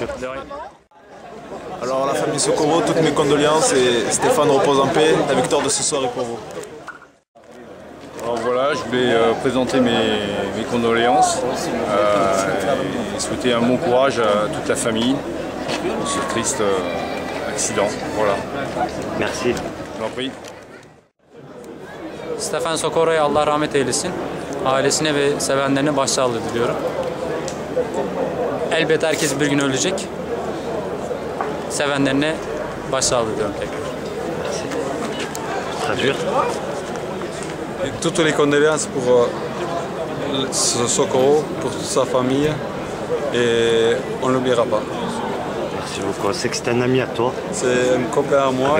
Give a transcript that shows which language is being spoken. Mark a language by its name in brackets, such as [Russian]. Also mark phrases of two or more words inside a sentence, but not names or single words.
[French] Alors à la famille Socorro, toutes mes condoléances et Stéphane repose en paix, la victoire de ce soir est pour vous. Alors voilà, je voulais présenter mes condoléances et souhaiter un bon courage à toute la famille pour ce triste accident. Voilà. Merci. Je vous en prie. [Turkish] Stefan Socorro'ya Allah rahmet eylesin. Ailesine ve sevenlerine başsağlığı diliyorum. Elbette herkes bir gün ölecek. Sevenlerine başsağlığı diliyorum tekrar. [French] Traduire. Et toutes les condoléances pour Socorro, pour toute sa famille, et on ne l'oubliera pas. Merci beaucoup. C'est que c'est un ami à toi. C'est un copain à moi